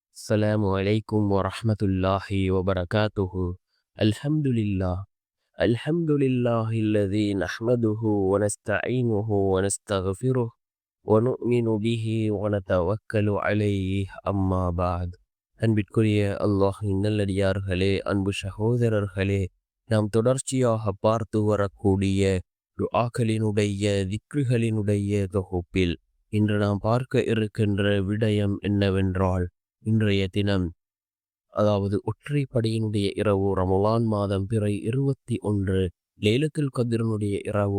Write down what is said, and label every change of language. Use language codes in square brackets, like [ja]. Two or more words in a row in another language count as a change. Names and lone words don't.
[ar] السلام عليكم ورحمة الله وبركاته. الحمد لله. الحمد لله الذي نحمده ونستعينه ونستغفره ونؤمن به ونتوكل عليه أما بعد. [ta] அன்பிற்குரிய அல்லாஹின் நல்லடியார்களே, அன்பு சகோதரர்களே, நாம் தொடர்ச்சியாக பார்த்து வரக்கூடிய துஆக்களினுடைய திக்ருகளினுடைய தொகுப்பில் இன்று நாம் பார்க்க இருக்கின்ற விடயம் என்னவென்றால், இன்றைய தினம் அதாவது ஒற்றைப்படையினுடைய இரவு, ரமலான் மாதம் பிறை 21 லைலத்துல் கத்ரினுடைய இரவு.